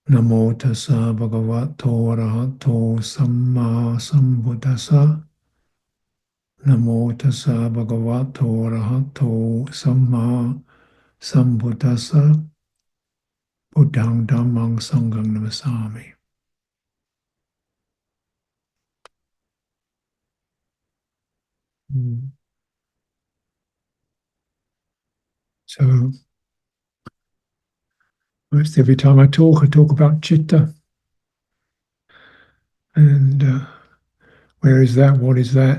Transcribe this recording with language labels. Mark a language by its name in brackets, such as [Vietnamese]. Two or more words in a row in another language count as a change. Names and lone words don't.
[Pali] Namo tassa bhagavato arahato samma sambuddhassa. Namo tassa bhagavato arahato samma sambuddhassa. Buddhang dhammang sanghang namasami. [English] So, most every time I talk about citta. And where is that? What is that?